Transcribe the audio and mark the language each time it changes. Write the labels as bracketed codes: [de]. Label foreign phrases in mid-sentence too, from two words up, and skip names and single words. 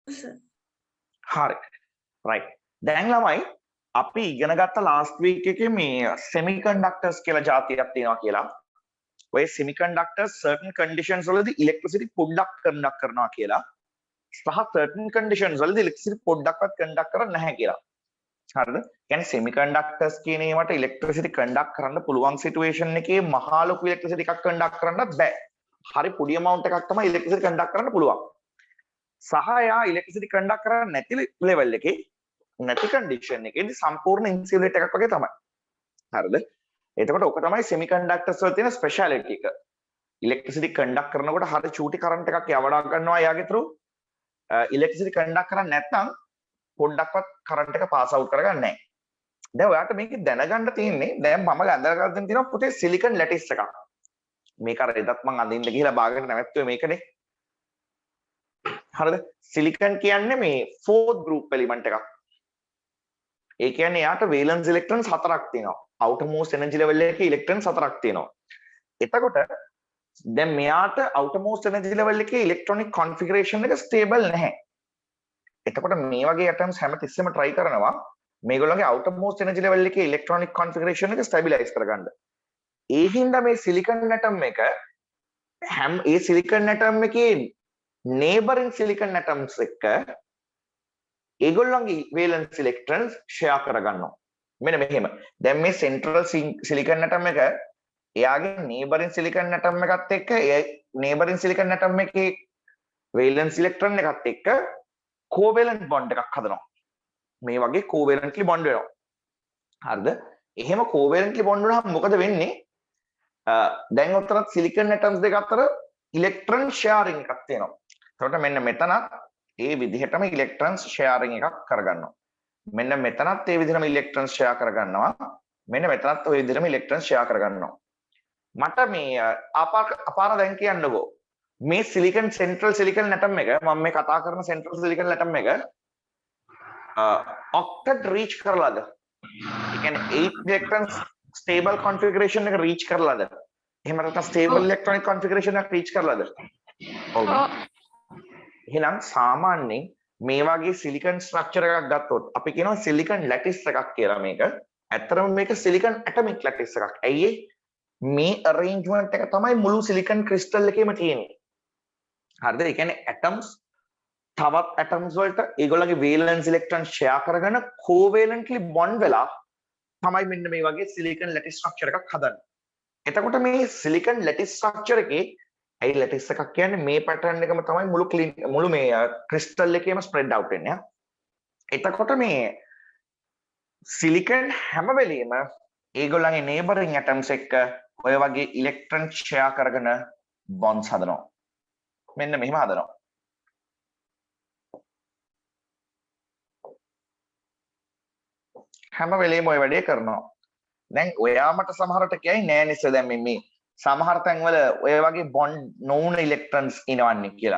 [si] හරි. right. දැන් ළමයි අපි ඉගෙන ගත්ත [en] last week [si] එකේ මේ semiconductors කියලා જાතියක් තියෙනවා කියලා. ඔය [en] semiconductors certain conditions [si] වලදී electricity පොඩ්ඩක් conduct කරනවා කියලා. සහ [en] certain conditions [si] වලදී electricity පොඩ්ඩක්වත් conduct කරන්නේ නැහැ කියලා. හරිද? කියන්නේ semiconductors කියන ඒවාට [en] electricity conduct [si] කරන්න පුළුවන් situation එකේ මහා ලොකු electricity එකක් conduct කරන්නත් බෑ. හරි පොඩි amount එකක් තමයි [en] electricity conduct [si] කරන්න පුළුවන්. සහ යා [en] electricity conduct [si] කරන්නේ නැති level එකේ නැති condition එකේදී සම්පූර්ණ insulator එකක් වගේ තමයි. හරිද? එතකොට ඔක තමයි semiconductors වල තියෙන speciality එක. [en] electricity conduct [si] කරනකොට හරි චූටි current එකක් යවඩා ගන්නවා යාගේ through. [en] electricity conduct [si] කරන්නේ නැත්නම් පොඩ්ඩක්වත් current එක [en] pass out [si] කරගන්නේ නැහැ. දැන් ඔයාලට මේක දැනගන්න තියෙන්නේ දැන් මම අඳලා ගන්න තියෙනවා පුතේ [en] silicon lattice [si] එකක්. මේක අර එදත් මම අඳින්න ගිහලා බාගෙට නැවැත්තුවේ මේකනේ. හරිද? silicon කියන්නේ මේ [en] fourth group element [si] එකක්. ඒ කියන්නේ යාට [en] valence electrons [si] 4ක් තියෙනවා. [en] outermost energy level [si] එකේ electrons 4ක් තියෙනවා. එතකොට දැන් මෙයාට [en] outermost energy level [si] එකේ [en] electronic configuration [si] එක stable නැහැ. එතකොට මේ වගේ atoms හැමතිස්සෙම try කරනවා මේගොල්ලෝගේ [en] outermost energy level [si] එකේ [en] electronic configuration [si] එක stabilize කරගන්න. ඒ හින්දා මේ [en] silicon atom [si] එක ඒ [en] silicon atom [si] එකේ [en] neighboring silicon atoms [si] එක්ක ඒගොල්ලන්ගේ [en] valence electrons share [si] කරගන්නවා. මෙන්න මෙහෙම. දැන් මේ [en] central silicon atom [si] එක එයාගේ [en] neighboring silicon atom [si] එකත් එක්ක ඒ [en] neighboring silicon atom [si] එකේ [en] valence electron [si] එකත් එක්ක [en] covalent bond [si] එකක් හදනවා. මේ වගේ [en] covalently bond [si] වෙනවා. හරිද? එහෙම [en] covalently bond [si] වුණාම මොකද වෙන්නේ? දැන් උතරත් [en] silicon atoms [si] දෙක අතර [en] electron sharing [si] එකක් තියෙනවා. එතකොට මෙන්න මෙතනත් ඒ විදිහටම [en] electrons sharing [si] එකක් කරගන්නවා. මෙන්න මෙතනත් ඒ විදිහටම [en] electrons share [si] කරගන්නවා. මෙන්න මෙතනත් ওই විදිහටම [en] electrons share [si] කරගන්නවා. මට මේ අපාර දැන් කියන්නකෝ. මේ [en] silicon central silicon atom [si] එක මම මේ කතා කරන [en] central silicon atom [si] එක [en] octet reach [si] කරලාද? ඒ කියන්නේ [en] 8 electrons stable configuration [si] එක reach කරලාද? එහෙම නැත්නම් [en] stable electronic configuration [si] එකක් reach කරලාද? ඔව්. එහෙනම් සාමාන්‍යයෙන් මේ වගේ [en] silicon structure [si] එකක් ගත්තොත් අපි කියනවා [en] silicon lattice [si] එකක් කියලා මේක. ඇත්තටම මේක [en] silicon atomic lattice [si] එකක්. ඇයි මේ arrangement එක තමයි මුළු [en] silicon crystal [si] එකේම තියෙන්නේ. හරිද? ඒ කියන්නේ atoms තවත් atoms වලට ඒගොල්ලන්ගේ [en] valence electron share [si] කරගෙන [en] covalently bond [si] වෙලා තමයි මෙන්න මේ වගේ [en] silicon lattice structure [si] එකක් හදන්නේ. එතකොට මේ [en] silicon lattice structure [si] එකේ ඇයි lattice එකක් කියන්නේ මේ pattern එකම තමයි මුළු මේ crystal එකේම [en] spread out [si] වෙන්නේ. එතකොට මේ silicon හැම වෙලෙම ඒගොල්ලන්ගේ [en] neighboring atoms [si] එක්ක ඔය වගේ [en] electron share [si] කරගෙන bonds හදනවා. මෙන්න මෙහෙම හදනවා. හැම වෙලේම ඔය වැඩේ කරනවා. දැන් ඔයා මට සමහරට කියයි නෑ නිස දැන් මේ සමහර තැන්වල ඔය වගේ බොන්ඩ් නොවුන ඉලෙක්ට්‍රොන්ස් ඉනවන්නේ කියලා.